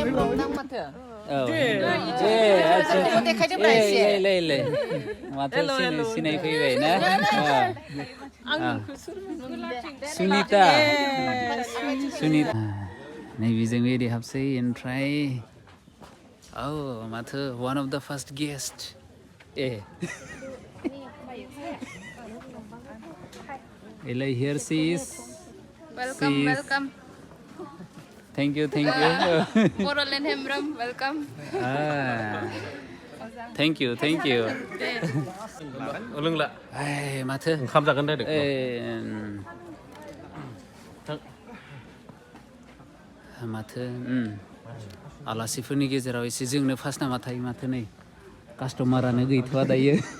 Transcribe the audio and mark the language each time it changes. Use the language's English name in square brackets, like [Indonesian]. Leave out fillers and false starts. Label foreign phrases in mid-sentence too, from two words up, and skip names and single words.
[Bodo] Mata sinai faibai na. Sunita. Maybe जों बेदि हाबसै ओमफ्राय माथो [English] one of the first guest. Here she is. Welcome. Thank you. Bodoland Hemram, welcome. Thank you. [Bodo] लोंला माथो ओंखाम जागोन दे माथो आलासिफोरनि गेजेराव एसे जोंनो फार्स्ट नामा थायो माथो नै कास्टमारानो गैथ'वा दायो